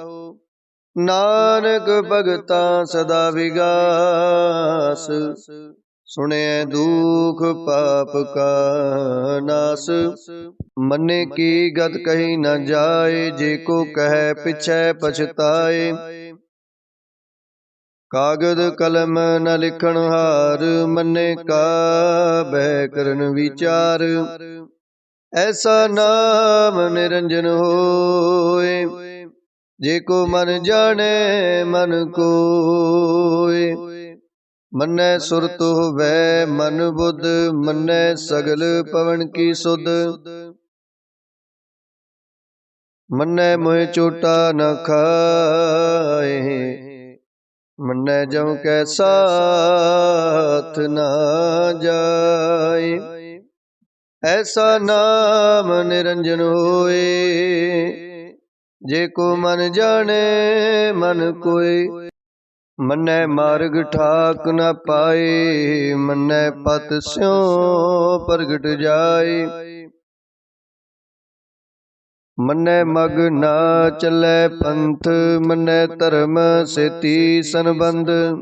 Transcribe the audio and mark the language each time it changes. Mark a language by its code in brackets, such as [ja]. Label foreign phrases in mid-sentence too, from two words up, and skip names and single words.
[pa] ਨਾਨਕ ਭਗਤਾ ਸਦਾ ਵਿਗਾਸੁ, ਸੁਣਿਐ ਦੂਖ ਪਾਪ ਕਾ ਨਾਸੁ। ਮੰਨੇ ਕੀ ਗਤਿ ਕਹੀ ਨ ਜਾਇ, ਜੇ ਕੋ ਕਹੈ ਪਿਛੈ ਪਛੁਤਾਇ। ਕਾਗਦਿ ਕਲਮ ਨ ਲਿਖਣਹਾਰੁ, ਮੰਨੇ ਕਾ ਬਹਿ ਕਰਨਿ ਵੀਚਾਰੁ। ਐਸਾ ਨਾਮੁ ਨਿਰੰਜਨੁ ਹੋਇ, ਜੇ ਕੋ ਮੰਨਿ ਜਾਣੈ ਮਨਿ ਕੋਇ। ਮੰਨੈ ਸੁਰਤਿ ਹੋਵੈ ਮਨਿ ਬੁਧਿ, ਮੰਨੈ ਸਗਲ ਭਵਣ ਕੀ ਸੁਧਿ। ਮੰਨੈ ਮੁਹਿ ਚੋਟਾ ਨਾ ਖਾਇ, ਮੰਨੈ ਜਮ ਕੈ ਸਾਥਿ ਨ ਜਾਇ। ਐਸਾ ਨਾਮੁ ਨਿਰੰਜਨੁ ਹੋਇ, ਜੇ ਕੋ ਮੰਨਿ ਜਾਣੈ ਮਨਿ ਕੋਇ। ਮੰਨੈ ਮਾਰਗਿ ਠਾਕ ਨ ਪਾਇ, ਮੰਨੈ ਪਤਿ ਸਿਉ ਪਰਗਟੁ ਜਾਇ। ਮੰਨੈ ਮਗੁ ਨ ਚਲੈ ਪੰਥੁ, ਮੰਨੈ ਧਰਮ ਸੇਤੀ ਸਨਬੰਧੁ।